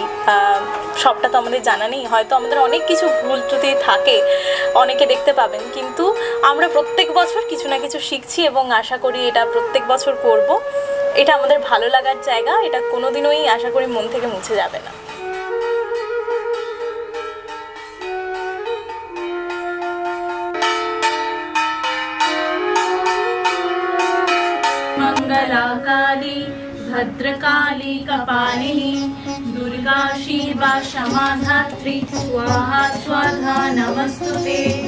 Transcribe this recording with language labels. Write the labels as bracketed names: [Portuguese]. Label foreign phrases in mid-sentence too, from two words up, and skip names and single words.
[Bangla] সবটা তো আমাদের জানা নেই, হয়তো আমাদের অনেক কিছু ভুল ত্রুটি থাকে, অনেকে দেখতে পাবেন, কিন্তু আমরা প্রত্যেক বছর কিছু না কিছু শিখছি এবং আশা করি এটা প্রত্যেক বছর করব। এটা আমাদের ভালো লাগার জায়গা, এটা কোনোদিনই আশা করি মন থেকে মুছে যাবে না। [Sanskrit] मंगलाकाली भद्रकाली कपालिनी दुर्गा शिवा क्षमा धात्री स्वाहा स्वाधा नमस्तुते।